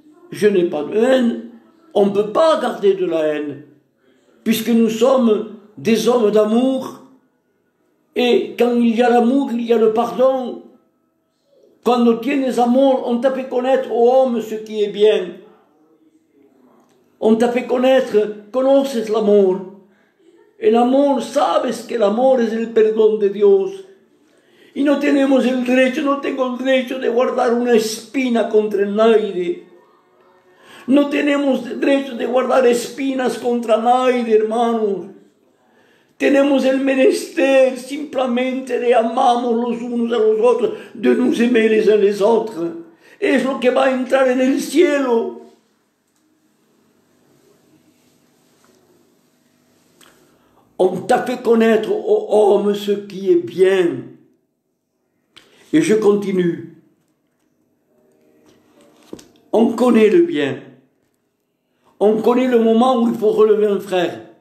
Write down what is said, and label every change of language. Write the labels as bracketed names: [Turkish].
[French] Je n'ai pas de haine. On ne peut pas garder de la haine, puisque nous sommes des hommes d'amour. Et quand il y a l'amour, il y a le pardon. [Spanish] Cuando tienes amor, [French] on t'a fait connaître, ô homme, ce qui est bien. On t'a fait connaître, [Spanish] conoces l'amor. El amor, sabes que el amor es el perdón de Dios. Y no tenemos el derecho, no tengo el derecho de guardar una espina contra nadie. No tenemos derecho de guardar espinas contra nadie, hermanos. Tenemos el menester simplemente de amarnos los unos a los otros, [French] de nous aimer les uns les autres. [Spanish] es lo que va a entrar en el cielo. [French] On t'a fait connaître, ô homme, ce qui est bien. Et je continue. On connaît le bien. On connaît le moment où il faut relever un frère.